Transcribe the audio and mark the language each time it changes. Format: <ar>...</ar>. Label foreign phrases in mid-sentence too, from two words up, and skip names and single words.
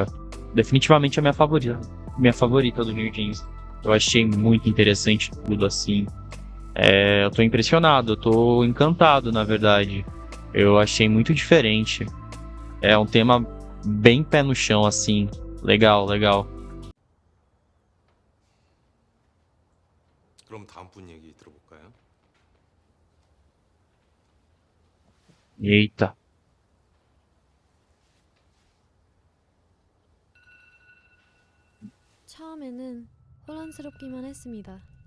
<pt>Definitivamente é minha favorita do New Jeans. Eu achei muito interessante tudo assim. Eu tô impressionado, eu tô encantado, na verdade. Eu achei muito diferente. É um tema bem pé no chão, assim. Legal, legal.</pt> <ko>그럼 다음 분 얘기 들어볼까요?</ko> <pt>Eita.</pt> <ko>처음에는 혼란스럽기만 했습니다.</ko>